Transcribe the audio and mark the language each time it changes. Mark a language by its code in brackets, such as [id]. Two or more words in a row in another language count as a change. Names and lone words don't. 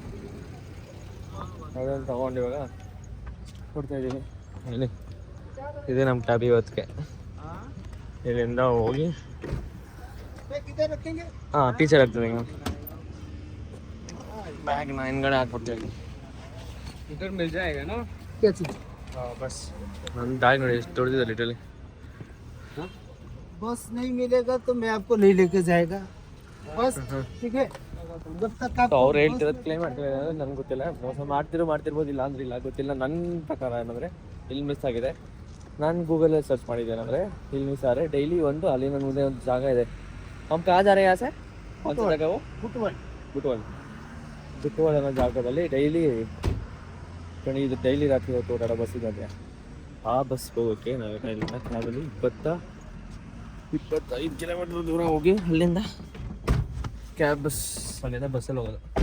[kn] ಅದನ್ನು ತೊಗೊಂಡು ಇವಾಗ ಕೊಡ್ತಾಯಿದ್ದೀನಿ. ಇಲ್ಲಿ ಇದೆ ನಮ್ಮ ಕ್ಯಾಬ್ ಇವತ್ತಿಗೆ. ಇಲ್ಲಿಂದ ಹೋಗಿ ಟೀಚರ್ ಆಗ್ತದೆ. ಈಗ ಬ್ಯಾಗ್ನ ಹಿಂದ್ಗಡೆ ಹಾಕ್ಬಿಡ್ತೀವಿ. [hi] इधर मिल जाएगा ना? क्या चीज? बस [kn] ನನ್ನ ಬ್ಯಾಗ್ ನೋಡಿ ಎಷ್ಟು ದೊಡ್ಡದಿದೆ ಲಿಟಲಿ. [hi] बस नहीं मिलेगा तो मैं आपको नहीं लेके जाएगा बस, ठीक है? जब तक आप [kn] ಅವ್ರು ಹೇಳ್ತಿರೋದು ಕ್ಲೈಮ್ ಮಾಡ್ತಾರೆ ನನಗೆ ಗೊತ್ತಿಲ್ಲ. ಮೋಸ ಮಾಡ್ತಿರ್ಬೋದು, ಇಲ್ಲ ಅಂದ್ರೆ ಇಲ್ಲ, ಗೊತ್ತಿಲ್ಲ. ನನ್ನ ಪ್ರಕಾರ ಏನಂದರೆ ಇಲ್ಲಿ ಮಿಸ್ ಆಗಿದೆ. ನಾನು ಗೂಗಲಲ್ಲಿ ಸರ್ಚ್ ಮಾಡಿದ್ದೇನೆಂದರೆ ಇಲ್ಲಿ ಮಿಸ್ ಆದರೆ ಡೈಲಿ ಒಂದು ಅಲ್ಲಿ ನನ್ನ ಮುಂದೆ ಒಂದು ಜಾಗ ಇದೆ. [hi] हम कहाँ जा रहे हैं यहाँ से? कौन सा जगह वो? [kn] बुटवल ಅನ್ನೋ ಜಾಗದಲ್ಲಿ ಡೈಲಿ ಇದು ಡೈಲಿ ರಾತ್ರಿ ಹೊತ್ತು ಓಡಾಡೋ ಬಸ್ ಇದೆ. ಆ ಬಸ್ ಹೋಗೋಕ್ಕೆ ನಾವು ಇಲ್ಲಿಂದ ಕ್ಯಾಬಲ್ಲಿ 25 ಕಿಲೋಮೀಟ್ರ್ ದೂರ ಹೋಗಿ ಅಲ್ಲಿಂದ ಅಲ್ಲಿಂದ ಬಸ್ಸಲ್ಲಿ ಹೋಗೋದು.